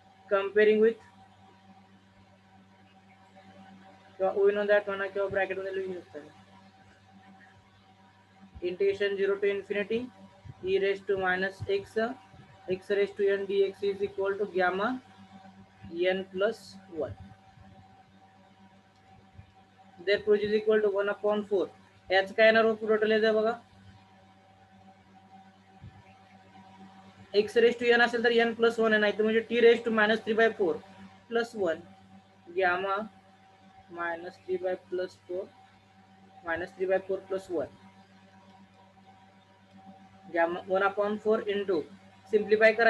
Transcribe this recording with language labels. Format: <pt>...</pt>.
<en>Comparing with</en> <mr>किंवा</mr> <en>we know that</en> <mr>म्हणा किंवा ब्रॅकेट मध्ये लिहू शकता.</mr> <en>Integration 0 to infinity e raised to minus x raised to n dx is equal to gamma n plus 1. Therefore is equal to 1 upon 4.</en> <mr>याच काय येणार total येतं बघा, x रेस टू n असेल तर n प्लस 1 नाही तर म्हणजे t raise to minus 3 by 4 plus 1 gamma minus 3 by plus 4 minus 3 by 4 plus 1 gamma 1 upon 4 into simplify करा.</mr>